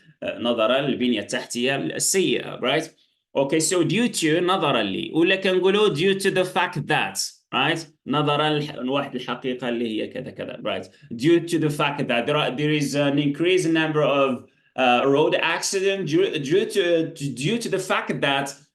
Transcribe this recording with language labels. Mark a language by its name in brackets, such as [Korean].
[Arabic] نظرا للبنية التحتية السيئة, right? [English] Okay, so due to, [Arabic] نظرا لي, ولا كنقولوا [English] due to the fact that, right? [Arabic] نظرا لواحد الحقيقة اللي هي كذا كذا, right? [English] Due to the fact that there is an increased number of road accident due to the fact that